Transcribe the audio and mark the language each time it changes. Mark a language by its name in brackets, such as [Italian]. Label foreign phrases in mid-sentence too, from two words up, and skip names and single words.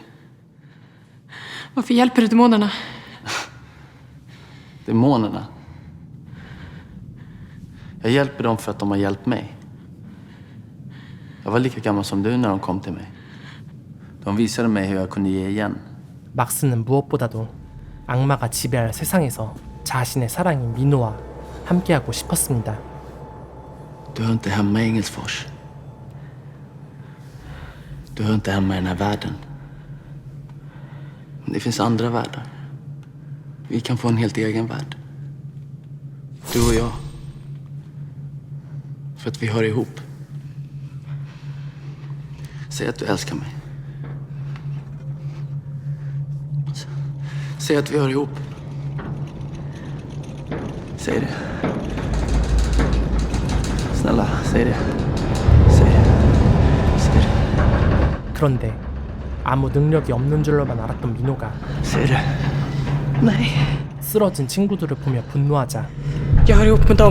[Swedish] Varför hjälper du demonerna? Demonerna. Jag hjälper dem för att de har hjälpt mig. Jag var lika gammal som du när de kom till mig. De visade mig hur jag kunde ge igen. [Korean] 막스는 무엇보다도 악마가 지배할 세상에서 자신의 사랑인 민호와 함께하고 싶었습니다. [Swedish] Du hör inte hemma i Engelsfors. Du hör inte hemma i den här världen. Men det finns andra världar. Vi kan få en helt egen värld. Du och jag. För att vi hör ihop. Säg att du älskar mig. Säg att vi hör ihop. Säg det. Snälla, säg det. Säg det. Säg det. [Korean] 그런데 아무 능력이 없는 줄로만 알았던 민호가 [Swedish] Säg det. Nej. [Korean] 쓰러진 친구들을 보며 분노하자 [Swedish] Jag hör ihop med dem.